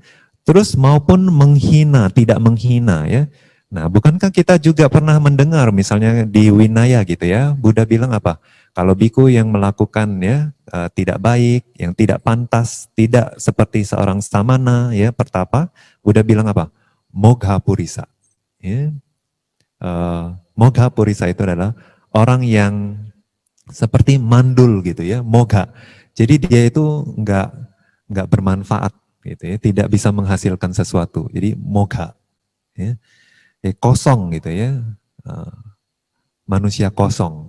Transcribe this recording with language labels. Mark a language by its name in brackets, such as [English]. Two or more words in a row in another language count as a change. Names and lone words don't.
[Indonesian] Terus maupun menghina, tidak menghina ya. Nah, bukankah kita juga pernah mendengar misalnya di Winaya gitu ya, Buddha bilang apa? Kalau biku yang melakukan ya tidak baik, yang tidak pantas, tidak seperti seorang samana ya, pertapa, Buddha bilang apa? [Pali] Mogha purisa. Ya. Mogha purisa [Indonesian] itu adalah orang yang seperti mandul gitu ya, mogha. Jadi dia itu nggak bermanfaat gitu ya, tidak bisa menghasilkan sesuatu. Jadi mogha. Ya. Kosong gitu ya, manusia kosong.